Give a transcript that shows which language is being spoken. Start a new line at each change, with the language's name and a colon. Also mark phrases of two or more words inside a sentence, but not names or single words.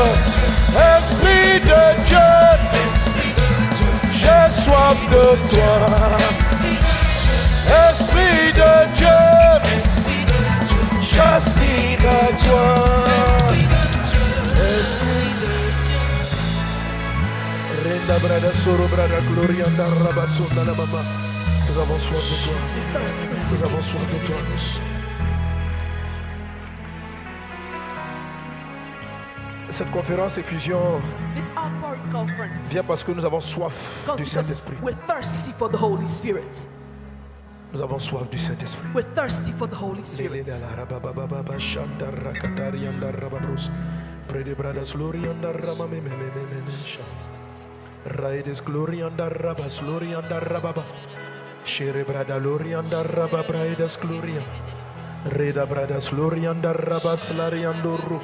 French: Esprit de Dieu, j'ai soif de toi. Esprit de Dieu, j'aspire à toi. Esprit de Dieu. Renda brada soro brada glorianda rabasunda la mama. Nous avons soif de toi. Nous avons soif de toi. Cette conférence et fusion vient parce que nous avons soif du Saint-Esprit.
English: We're thirsty for the Holy Spirit.
French: Nous avons soif du Saint-Esprit.
English: We're thirsty for the Holy Spirit. Raides glorianda rabas glorianda rababa. Shere brada glorianda rabba braidas gloria. Reda bradas glorianda rabas lariando ru.